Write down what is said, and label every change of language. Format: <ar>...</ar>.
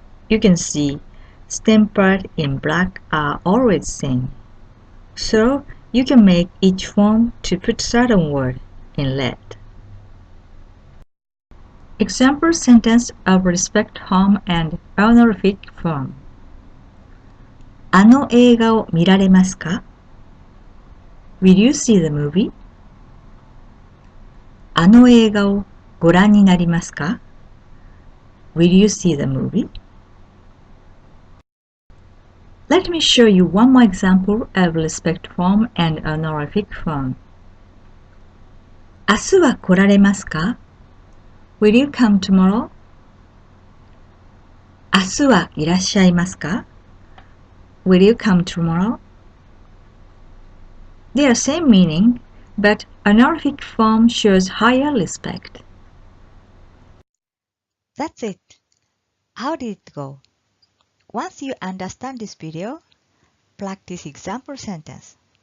<en>You can see stem part in black are always same. So you can make each form to put certain word in red. Example sentence of respect form and honorific form.</en> <ja>あの映画を見られますか?</ja> <en>Will you see the movie?</en> <ja>あの映画をご覧になりますか?</ja> <en>Will you see the movie? Let me show you one more example of respect form and honorific form.</en> <ja>明日は来られますか?</ja> <en>Will you come tomorrow?</en> <ja>明日はいらっしゃいますか?</ja> <en>Will you come tomorrow? They are same meaning, but honorific form shows higher respect. That's it. How did it go? Once you understand this video, practice example sentence.</en>